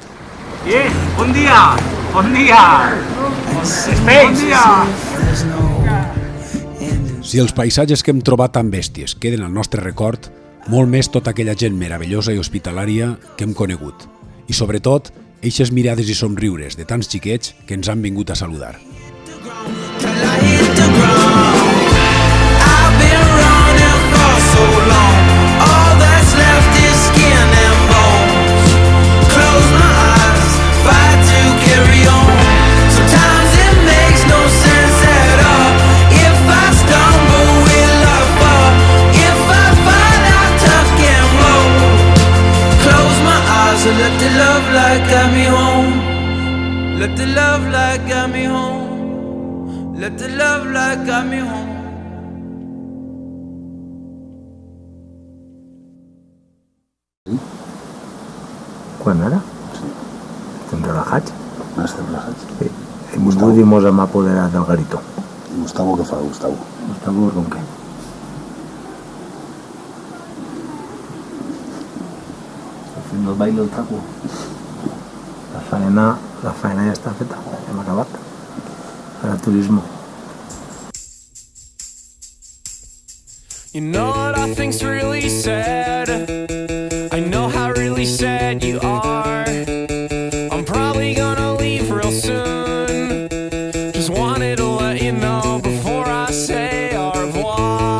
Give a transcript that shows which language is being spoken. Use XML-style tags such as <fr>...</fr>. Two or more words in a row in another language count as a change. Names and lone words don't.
<ca>Bon dia! Bon dia! Bon dia! Si els paisatges que hem trobat tan bèsties queden al nostre record, molt més tota aquella gent meravellosa i hospitalària que hem conegut. I sobretot, eixes mirades i somriures de tants xiquets que ens han vingut a saludar.</ca> <en>Till I hit the ground. I've been running for so long. All that's left is skin and bones. Close my eyes, fight to carry on. Sometimes it makes no sense at all. If I stumble, will I fall? If I fall, I'll tuck and roll. Close my eyes and let the love light guide me home. Let the love light guide me home. Let the love light guide me home.</en> <ca>Quan ara? Estem relajats. Estem relajats. Sí. Hem vingut i mos hem apoderat del garitó. Gustavo, què fa, Gustavo? Gustavo, com què? Està fent el</ca> <es>baile del taco.</es> <ca>La faena ja està feta. Hem acabat. Ara turismo.</ca> <en>You know what I think's really sad? I know how really sad you are. I'm probably gonna leave real soon. Just wanted to let you know before I say</en> <fr>au revoir.</fr>